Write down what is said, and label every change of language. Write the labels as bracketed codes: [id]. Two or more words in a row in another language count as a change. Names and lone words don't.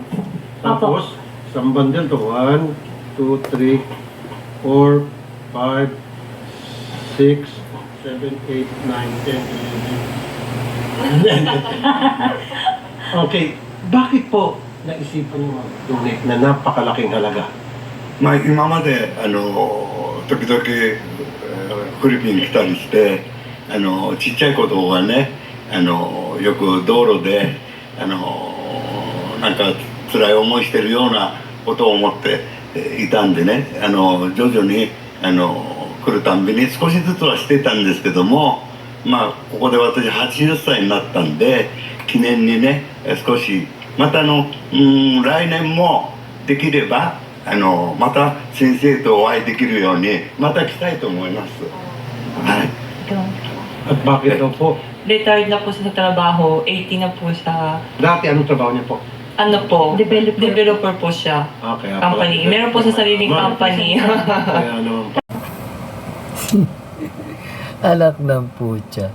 [tl] Tapos, isang bundle to. 1, 2, 3, 4, 5, 6, 7, 8, 9, 10, 11. Okay, bakit po naisipan mo mag-donate na napakalaking halaga? [ja] まあ、今まで時々フィリピン来たりしてちっちゃい子供がねよく道路でなんか辛い思いしてるようなことを思っていたんでね徐々に来るたんびに少しずつはしてたんですけどもまあここで私80歳になったんで記念にね少しまた来年もできればまた先生とお会いできるようにまた来たいと思います。はい。 [tl] At bakit daw po? Retired na po siya sa trabaho, 80 na po siya. Dati anong trabaho niya po? Ano po? Developer po siya. Okay. Company. Meron po sa sariling company. Kaya naman po. Anak ng putya.